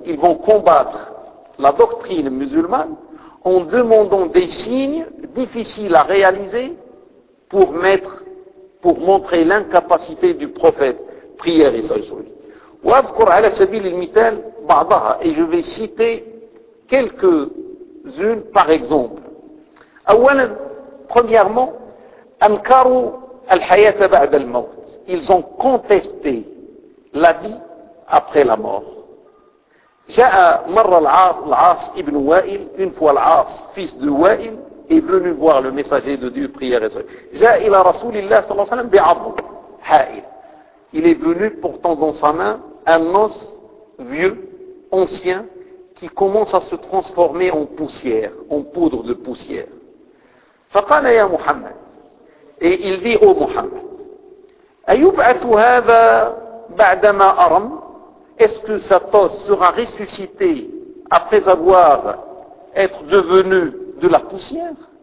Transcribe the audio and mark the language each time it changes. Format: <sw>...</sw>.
<fr>Ils vont combattre la doctrine musulmane en demandant des signes difficiles à réaliser pour montrer l'incapacité du prophète, prière et saillez.</fr> <ar>وأذكر على سبيل المثال بعضها,</ar> <fr>et je vais citer quelques-unes par exemple.</fr> <ar>أولا,</ar> <fr>premièrement,</fr> <ar>أنكروا الحياة بعد الموت.</ar> <fr>Ils ont contesté la vie après la mort.</fr> <ar>جاء مرة العاص ابن وائل,</ar> <fr>une fois العاص fils de وائل est venu voir le messager de Dieu, prière et saillez.</fr> <ar>جاء إلى رسول الله صلى الله عليه وسلم بعظم حائل.</ar> <fr>Il est venu portant dans sa main un os vieux, ancien, qui commence à se transformer en poussière, en poudre de poussière.</fr> <ar>فقال يا محمد,</ar> <fr>et il dit au Mohammed, est-ce que cet os sera ressuscité après avoir être devenu de la poussière?</fr>